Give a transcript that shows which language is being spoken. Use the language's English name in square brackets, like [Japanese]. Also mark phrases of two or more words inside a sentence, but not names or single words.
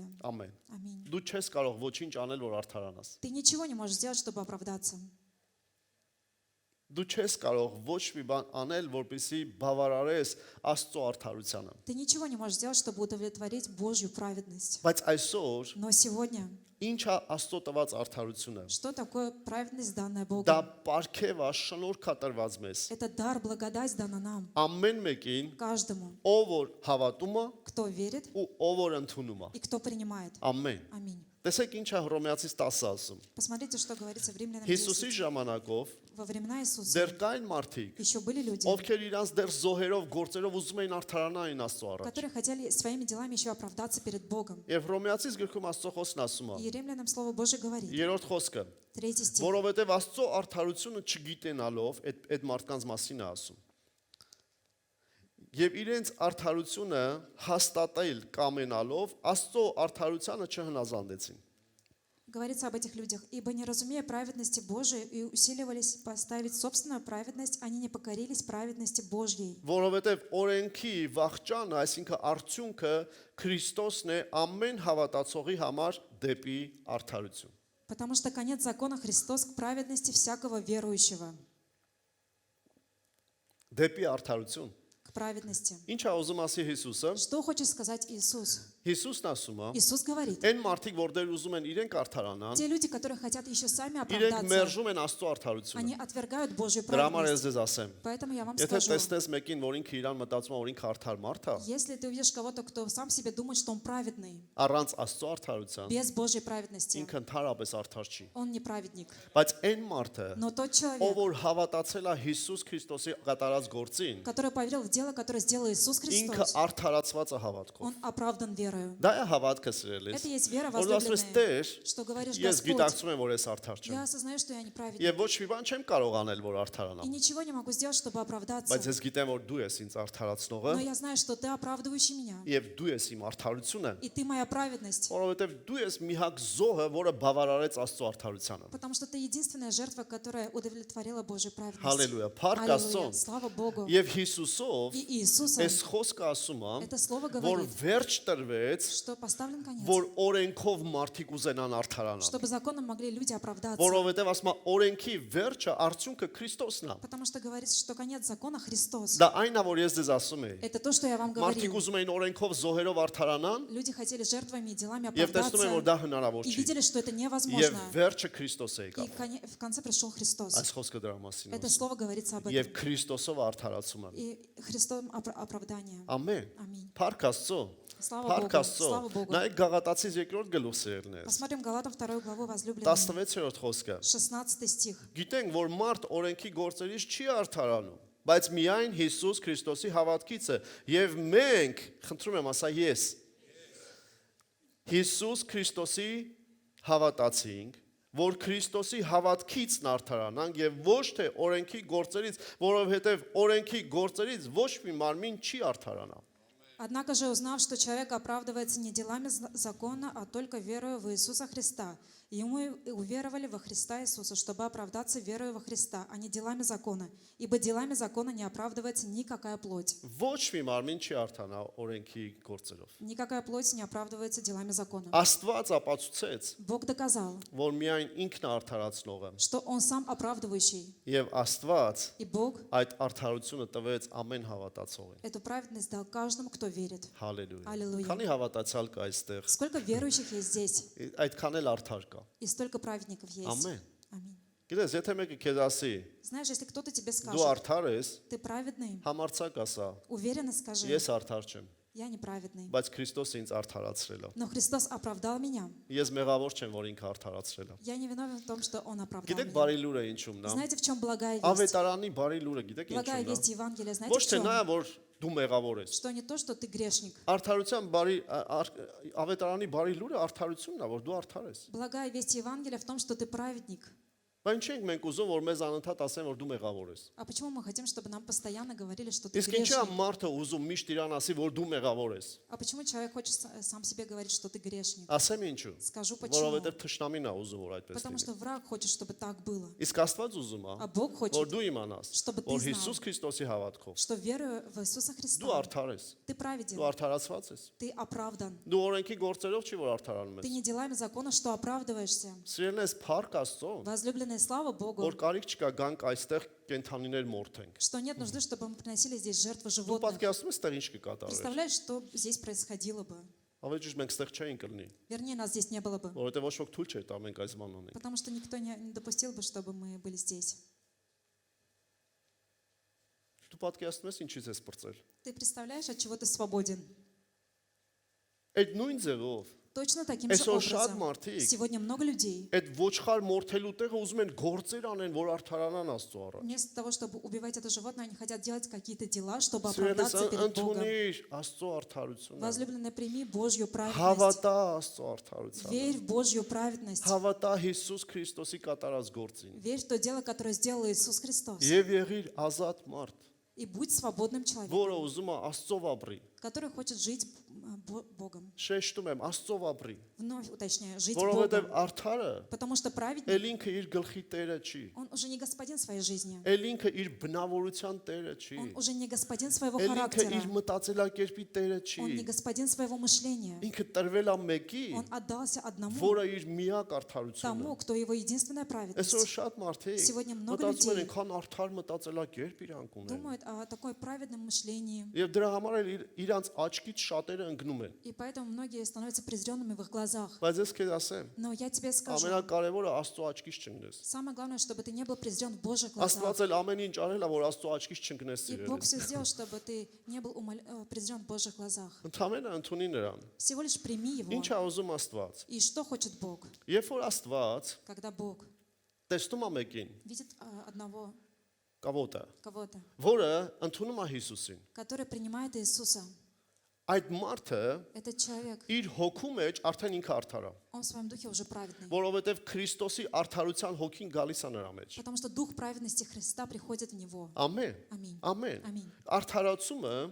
[Armenian] Ամեն։ [Russian] Аминь. [Armenian] Դու չես կարող ոչինչ аնել, որ արդարանաս։ [Russian] Ты ничего не можешь сделать, чтобы оправдаться. [Armenian] Դու չես կարող ոչ մի բան անել, որպեսզի բավարարես Աստծո արդարությանը։ [Russian] Ты ничего не можешь сделать, чтобы удовлетворить Божью праведность. [Armenian] Բայց այսօր [Russian] Но сегодня, [Armenian] ինչ է Աստծո տված արդարությունը։ [Russian] что такое праведность, данная [Armenian] Դա [Russian] Богом? [Armenian] պարգև է, շնորհք է տրված մեզ։ [Russian] Это дар, благодать дана нам, [Armenian] Ամեն մեկին, [Russian] каждому, [Armenian] ով որ հավատում է [Russian] кто верит [Armenian] ու ով որ ընդունում է։ [Russian] и кто принимает. [Armenian] Ամեն։ [Russian] Аминь. [Armenian] Տեսեք ինչ է Հռոմեացիս 10 ասում։ [Russian] Посмотрите, что говорится в Римлянам [Armenian] Հիսուսի [Russian] 10. [Armenian] ժամանակով [Russian] Во времена Иисуса [Armenian] դեռ կային մարդիկ, [Russian] еще были люди, [Armenian] ովքեր իրանց դեռ զոհերով, գործերով ուզում էին արդարանային Աստծո առաջ։ [Russian] которые хотели своими делами еще оправдаться перед Богом. [Armenian] Եվ Հռոմեացիս գրքում Աստծո խոսքն ասում է։ [Russian] И Римлянам Слово Божие говорит, [Armenian] Երրորդ խոսքը, [Russian] 3 стих, [Armenian] որովհետև Աստծո արդարությունը չգիտենալով այդ մարդկանց մասին է ասում։ Եվ իրենց արդարությունը հաստատել կամենալով Աստծո արդարությանը չհնազանդեցին։ [Russian] говорится об этих людях. «Ибо, не разумея праведности Божией и усиливались поставить собственную праведность, они не покорились праведности Божьей». [Armenian] Որովհետև օրենքի վախճանը, այսինքն արդյունքը Քրիստոսն է ամեն հավատացողի համար դեպի արդարություն։ [Russian] Потому что конец закона Христос к праведности всякого верующего. [Armenian] Դեպի արդարություն։ [Russian] К праведности. [Armenian] Ինչ է ուզում ասի Հիսուսը։ [Russian] Что хочет сказать Иисус? [Armenian] Հիսուսն ասում է, [Russian] Иисус говорит, [Armenian] այն մարդիկ, որ դեր ուզում են իրենք արդարանան, [Russian] те люди, которые хотят еще сами [Armenian] իրենք [Russian] оправдаться, [Armenian] մերժում են Աստծո արդարությունը։ [Russian] они отвергают Божью [Armenian] Դրա համար ես [Russian] праведность. [Armenian] ձեզ ասեմ, [Russian] Поэтому я вам [Armenian] եթե [Russian] скажу, [Armenian] տեսնես մեկին, որ ինքը իրան մտածում է, որ ինքը արդար մարդ է, [Russian] если ты увидишь кого-то, кто сам себе думает, что он праведный, [Armenian] առանց Աստծո արդարության, [Russian] без Божьей праведности, [Armenian] ինքը ընդհանրապես արդար չի։ [Russian] он не праведник. [Armenian] Բայց այն մարդը, [Russian] Но тот [Armenian] ով [Russian] человек, [Armenian] որ հավատացել է Հիսուս Քրիստոսի կատարած գործին, [Russian] который поверил в дело, которое сделал Иисус [Armenian] ինքը [Russian] Христос, [Armenian] արդարացված է հավատքով։ [Russian] он оправдан верою. [Armenian] Դա է հավատքը սիրելիս։ [Russian] Это есть вера [Armenian] Որ ասես [Russian] возлюбленная, [Armenian] Տեր, [Russian] что говоришь, [Armenian] ես [Russian] Господь, [Armenian] գիտակցում եմ, որ ես արդար չեմ։ [Russian] я осознаю, что я не праведник, [Armenian] Եվ ոչ մի բան չեմ կարող անել, որ [Russian] и [Armenian] արդարանամ։ [Russian] ничего не могу сделать, чтобы оправдаться. [Armenian] Բայց ես գիտեմ, որ դու ես ինձ արդարացնողը, [Russian] Но я знаю, что ты оправдывающий меня, [Armenian] եւ дու ես իմ արդարությունը, [Russian] и ты моя праведность, [Armenian] որովհետեւ դու ես մի հակ զոհը, որը բավարարեց Աստծո արդարությանը։ [Russian] потому что ты единственная жертва, которая удовлетворила Божью праведность. [Armenian] Հալելույա, փառք [Russian] Аллилуйя, [Armenian] Աստծուն։ [Russian] слава Богу. [Armenian] Եվ Հիսուսով [Russian] И Иисусом [Armenian] այս խոսքը ասում է, [Russian] это слово [Armenian] որ [Russian] говорит, [Armenian] վերջ տրվեց, [Russian] что поставлен конец, [Armenian] որ օրենքով մարդիկ ուզենան արդարանալ։ [Russian] чтобы законом могли люди оправдаться. [Armenian] Որովհետեւ ասում է օրենքի վերջը արդյունքը Քրիստոսն է։ [Russian] Потому что говорится, что конец закона Христос. [Armenian] Դա այն է, որ ես ձեզ ասում եմ։ [Russian] Это то, что я вам [Armenian] Մարդիկ [Russian] говорил. [Armenian] ուզում էին օրենքով զոհերով արդարանան, [Russian] Люди хотели жертвами и делами [Armenian] եւ տեսնում են, որ դա [Russian] оправдаться, [Armenian] հնարավոր [Russian] и [Armenian] չի։ [Russian] видели, что это [Armenian] Եվ [Russian] невозможно. [Armenian] վերջը Քրիստոս է [Russian] И [Armenian] եկավ։ [Russian] в конце пришел Христос. [Armenian] Այս խոսքը դրա մասին [Russian] Это [Armenian] է։ [Russian] слово говорится об [Armenian] Եվ [Russian] этом. [Armenian] Քրիստոսով արդարացում է։ [Russian] И Христом оправдание. [Armenian] Ամեն։ Ամին։ Փառք Աստծո։ [Russian] Слава [Armenian] Փառք [Russian] Богу. [Armenian] Աստծո։ [Russian] Слава Богу. [Armenian] Նայեք Գաղատացիս 2-րդ գլուխն է։ [Russian] Посмотрим Галатам 2 главу, возлюбленные. [Armenian] 16-րդ խոսքը։ [Russian] 16 стих. [Armenian] Գիտենք, որ մարդ օրենքի գործերից չի արդարանում, բայց միայն Հիսուս Քրիստոսի հավատքից է։ Եվ մենք, խնդրում եմ ասա ես, Հիսուս Քրիստոսի հավատացինք, որ Քրիստոսի հավատքից արդարանանք եւ ոչ թե օրենքի գործերից, որովհետեւ օրենքի գործերից ոչ մի մարմին չի արդարանա։ [Russian] Однако же, узнав, что человек оправдывается не делами закона, а только верою в Иисуса Христа, ему и уверовали во Христа Иисуса, чтобы оправдаться верою во Христа, а не делами закона. Ибо делами закона не оправдывается никакая плоть. [Armenian] Ոչ մի մարմին չի արդանա օրենքի գործերով։ [Russian] Никакая плоть не оправдывается делами закона. [Armenian] Աստված ապացուցեց, [Russian] Бог доказал, [Armenian] որ միայն ինքն է արդարացնողը, [Russian] что Он сам оправдывающий, [Armenian] եւ Աստված [Russian] и Бог [Armenian] այդ արդարությունը տվեց ամեն հավատացողին։ [Russian] эту праведность дал каждому, кто верит. [Armenian] Հալելույա։ Հալելույա։ Քանի հավատացյալ կա այստեղ։ [Russian] Сколько верующих есть здесь, [Armenian] Այդքան էլ արդար կա։ [Russian] и столько праведников есть. [Armenian] Ամեն։ [Russian] Аминь. [Armenian] Գիտես, եթե մեկը քեզ ասի, [Russian] Знаешь, если кто-то тебе [Armenian] դու [Russian] скажет, [Armenian] արդար ես, [Russian] ты праведный, [Armenian] համարցակ ասա, [Russian] уверенно скажи, [Armenian] ես արդար չեմ, [Russian] я неправедный. [Armenian] բայց Քրիստոսը ինձ արդարացրել է։ [Russian] Но Христос оправдал меня. [Armenian] Ես մեղավոր չեմ, որ ինքը արդարացրել է։ [Russian] Я не виновен в том, что Он оправдал [Armenian] Գիտեք, [Russian] меня. [Armenian] բարի լուրը ինչումն է։ [Russian] Знаете, в чем благая весть? [Armenian] Ավետարանի բարի լուրը գիտեք [Russian] Благая [Armenian] ինչումն [Russian] весть [Armenian] է։ [Russian] Евангелия, знаете, [Armenian] Ոչ [Russian] в [Armenian] թե [Russian] чем? [Armenian] նա, որ դու մեղավոր ես։ [Russian] Что не то, что ты грешник. [Armenian] Արդարության բարի ավետարանի բարի լուրը արդարությունն է, որ դու արդար ես։ [Russian] Благая весть Евангелия в том, что ты праведник. [Armenian] Բայց ինչ ենք մենք ուզում, որ մեզ անընդհատ ասեն, որ դու մեղավոր ես։ [Russian] А почему мы хотим, чтобы нам постоянно говорили, что ты [Armenian] Իսկ ինչի՞ է [Russian] грешник? [Armenian] մարդը ուզում միշտ իրան ասի, որ դու մեղավոր ես։ [Russian] А почему человек хочет сам себе говорить, что ты грешник? [Armenian] Ասեմ ինչու։ [Russian] Скажу почему. [Armenian] Որովհետև թշնամին է ուզում, որ այդպես [Russian] Потому [Armenian] լինի։ [Russian] что враг хочет, чтобы так было. [Armenian] Իսկ Աստված ուզում է, [Russian] А Бог [Armenian] որ [Russian] хочет, [Armenian] դու իմանաս, [Russian] чтобы ты [Armenian] որ [Russian] знал, [Armenian] Հիսուս Քրիստոսի հավատքով [Russian] что веруя в Иисуса [Armenian] դու [Russian] Христа, [Armenian] արդար ես, [Russian] ты [Armenian] դու [Russian] праведен, [Armenian] արդարացված ես։ [Russian] ты оправдан. [Armenian] Դու օրենքի գործերով չի որ արդարանում [Russian] Ты [Armenian] ես։ [Russian] не делами закона, что оправдываешься. [Armenian] Սիրելին ես փառք Աստծո, [Russian] Возлюбленные, слава Богу, [Armenian] որ կարիք չկա գանք այստեղ կենթանիներ մորթենք։ [Russian] что нет нужды, чтобы мы приносили здесь жертвы [Armenian] Դու [Russian] животных. [Armenian] պատկերացնում ես, տեղ ինչ կկատարվեր։ [Russian] Представляешь, что здесь происходило бы? [Armenian] Ավելի ճիշտ մենք ստեղ չէինք լինի, [Russian] Вернее, нас здесь не было бы. [Armenian] որովհետև ոչ ոք թույլ չէր տա մենք այս բան անենք։ [Russian] Потому что никто не допустил бы, чтобы мы были здесь. [Armenian] Դու պատկերացնում ես ինչից ես բրծել։ [Russian] Ты представляешь, от чего ты свободен? [Armenian] Այդ նույն ձևով [Russian] Точно таким же [Armenian] Այսօր շատ [Russian] образом. [Armenian] մարդիկ [Russian] Сегодня много людей, [Armenian] այդ ոչխար մորթելու տեղը ուզում են գործեր անեն, որ արդարանան Աստծո առաջ։ [Russian] вместо того, чтобы убивать это животное, они хотят делать какие-то дела, чтобы [Armenian] Սիրելիս, [Russian] оправдаться перед Богом. [Armenian] ընդունիր Աստծո արդարությունը։ [Russian] Возлюбленный, прими Божью праведность. [Armenian] Հավատա Աստծո արդարությանը։ [Russian] Верь в Божью праведность. [Armenian] Հավատա Հիսուս Քրիստոսի կատարած գործին։ [Russian] Верь в то дело, которое сделал Иисус Христос. [Armenian] Եվ եղիր ազատ մարդ, [Russian] И будь свободным человеком, [Armenian] որը ուզում է Աստծով ապրի, [Russian] который хочет жить Богом. [Armenian] Շեշտում եմ, Աստծով ապրի, [Russian] Вновь уточняю, жить [Armenian] որովհետև [Russian] Богом. [Armenian] արդարը [Russian] Потому что праведник, [Armenian] էլ ինքը իր գլխի տերը չի, [Russian] он уже не господин своей жизни. [Armenian] էլ ինքը իր բնավորության տերը չի, [Russian] Он уже не господин своего [Armenian] էլ ինքը [Russian] характера. [Armenian] իր մտածելակերպի տերը չի, [Russian] Он не господин своего мышления. [Armenian] ինքը տրվել է մեկի, [Russian] Он отдался одному, [Armenian] որը իր միակ արդարությունը։ [Russian] тому, кто его единственная [Armenian] Այսօր [Russian] праведность. [Armenian] շատ մարդիկ [Russian] Сегодня много [Armenian] մտածում են [Russian] людей [Armenian] այնքան արդար մտածելակերպ իրանք ունեն։ [Russian] думают о такой праведном мышлении. [Armenian] Եվ դրա համար էլ իրանց աչքից շատերը ընկնում են։ [Russian] И поэтому многие становятся презренными в их глазах. [Armenian] Բայց ես քեզ ասեմ, [Russian] Но я тебе скажу, [Armenian] ամենակարևորը Աստծո аչքից չընկնես։ [Russian] самое главное, чтобы ты не был презрен в Божьих [Armenian] Աստված [Russian] глазах. [Armenian] էլ ամեն ինչ արել է, որ Աստծո աչքից չընկնես [Russian] И Бог [Armenian] սիրելիս։ [Russian] все сделал, чтобы ты не был презрен в Божьих глазах. [Armenian] Ընդամենը ընդունի նրան։ [Russian] Всего лишь прими его. [Armenian] Ինչ է ուզում Աստված։ [Russian] И что хочет Бог? [Armenian] Երբ որ Աստված [Russian] Когда Бог [Armenian] տեսնում է մեկին, [Russian] видит одного [Armenian] կավոտը, [Russian] кого-то, [Armenian] որը ընդունում է Հիսուսին, [Russian] который принимает Иисуса, [Armenian] այդ մարդը [Russian] этот человек, [Armenian] իր հոգու մեջ արդեն ինքը արդար է, [Russian] он в своем духе уже праведный. [Armenian] որովհետև Քրիստոսի արդարության հոգին гալիս է նրա մեջ։ [Russian] Потому что дух праведности Христа приходит в него. [Armenian] Ամեն։ [Russian] Аминь. [Armenian] Ամեն։ Ամին։ Արդարացումը